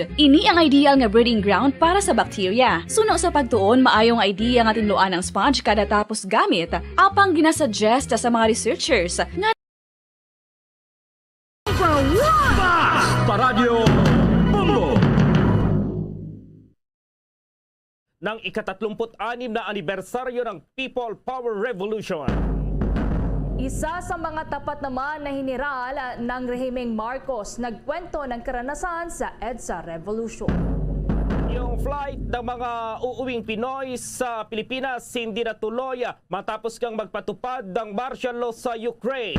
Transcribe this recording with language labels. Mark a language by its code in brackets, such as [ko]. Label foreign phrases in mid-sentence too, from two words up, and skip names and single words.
[hil] Ini ang ideal nga breeding ground para sa bacteria. Suno sa pagtuon, maayong idea nga tinluan ang sponge kada tapos gamit. Apang ginasuggest sa mga researchers nga Paradyo Bombo! [tl] Ng ika-36 na anibersaryo ng People Power Revolution. Isa sa mga tapat naman na hiniral ng rehimeng Marcos nagkwento ng karanasan sa EDSA Revolution. Yung flight ng mga uuwing Pinoy sa Pilipinas hindi natuloy matapos kang magpatupad ng martial law sa Ukraine.